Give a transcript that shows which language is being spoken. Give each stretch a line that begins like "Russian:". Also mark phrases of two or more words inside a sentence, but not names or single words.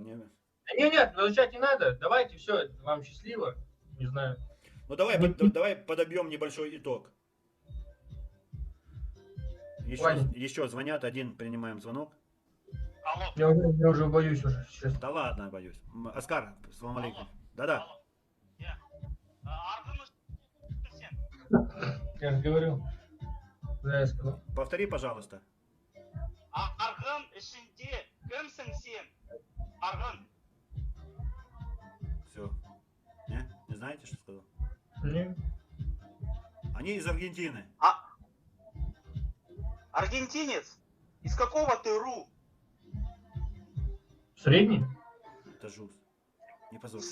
Russian: Нет, возвращать не надо. Давайте, все, вам счастливо. Не знаю. Ну давай подобьем небольшой итог. Ваня. Еще звонят, один принимаем звонок. Алло, Я уже боюсь уже. Сейчас. Да ладно, боюсь. Оскар,
Arabic: سلام عليكم.
Russian: Да-да.
Kazakh: Аргын сен.
Russian: Я же говорю. Да, я сказал. Повтори, пожалуйста.
Kazakh: Аргын ішінде кімсің сен? Аргын.
Russian: Все. Не знаете, что сказал? Не. Они из Аргентины. Аргентинец? Из какого ты РУ? Средний? Это жуз. Не позорься.